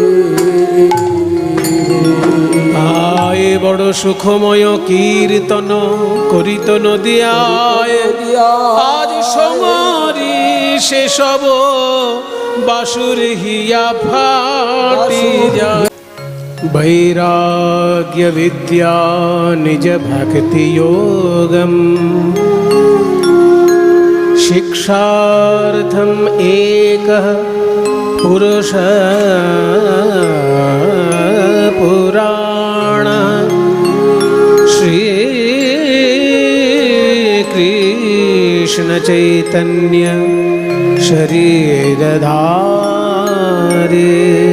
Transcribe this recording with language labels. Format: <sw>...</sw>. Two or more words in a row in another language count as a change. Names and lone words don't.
<bn>আয় বড় সুখময় কীর্তন করিত নদিয়ায় আজ সমরি সেসব বাসুর হিয়া ফাটি যায়</bn> <sa>वैराग्य विद्या निज भक्ति योगम शिक्षार्थम एक पुरुष पुराण श्री कृष्ण चैतन्य शरीरधारी</sa>